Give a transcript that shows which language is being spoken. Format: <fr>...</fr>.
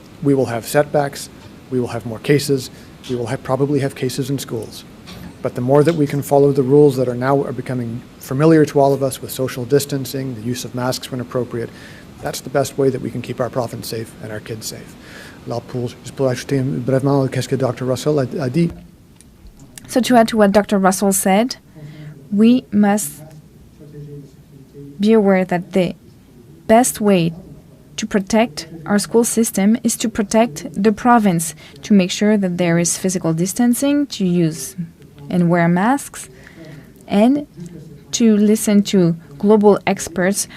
<en>We will have setbacks, we will have more cases, we will probably have cases in schools. But the more that we can follow the rules that are becoming familiar to all of us with social distancing, the use of masks when appropriate, that's the best way that we can keep our province safe and our kids safe.</en> <fr>Alors, juste pour ajouter brièvement qu'est-ce que Dr. Russell a dit.</fr> <en>So to add to what Dr. Russell said, we must be aware that the best way to protect our school system is to protect the province, to make sure that there is physical distancing, to use and wear masks, and to listen to global experts.</en>